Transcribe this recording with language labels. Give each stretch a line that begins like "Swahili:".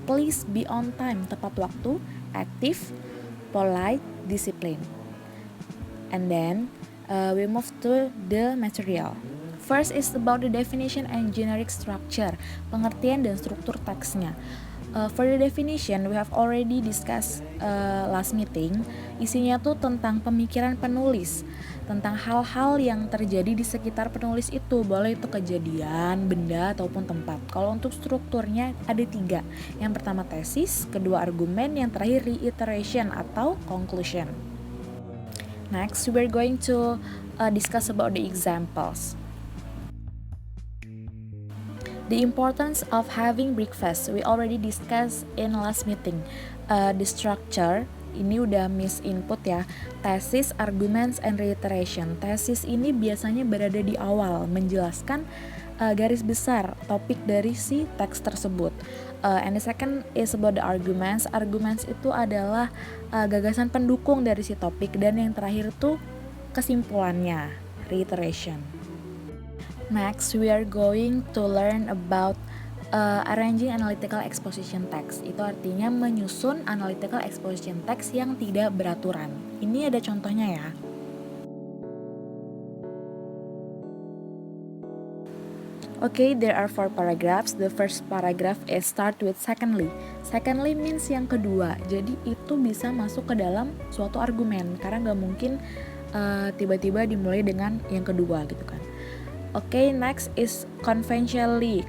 English: Please be on time,
Indonesian: tepat waktu,
English: active, polite, discipline. And then we move to the material. First is about the definition and generic structure,
Indonesian: pengertian dan struktur teksnya.
English: For the definition, we have already discussed last meeting.
Indonesian: Isinya tuh tentang pemikiran penulis, tentang hal-hal yang terjadi di sekitar penulis itu, boleh itu kejadian, benda, ataupun tempat. Kalau untuk strukturnya ada 3. Yang pertama tesis, kedua argumen, yang terakhir reiteration atau conclusion.
English: Next, we're going to discuss about the examples. The importance of having breakfast, we already discussed in last meeting. The structure,
Indonesian: ini udah miss input ya.
English: Thesis, arguments, and reiteration.
Indonesian: Thesis ini biasanya berada di awal, menjelaskan garis besar topik dari si teks tersebut.
English: And the second is about the arguments.
Indonesian: Arguments itu adalah gagasan pendukung dari si topik. Dan yang terakhir tuh kesimpulannya, reiteration.
English: Next, we are going to learn about arranging analytical exposition text.
Indonesian: Itu artinya menyusun analytical exposition text yang tidak beraturan. Ini ada contohnya ya.
English: Okay, there are 4 paragraphs. The first paragraph is start with secondly. Secondly means
Indonesian: yang kedua. Jadi itu bisa masuk ke dalam suatu argumen. Karena gak mungkin tiba-tiba dimulai dengan yang kedua gitu kan.
English: Okay, next is conventionally.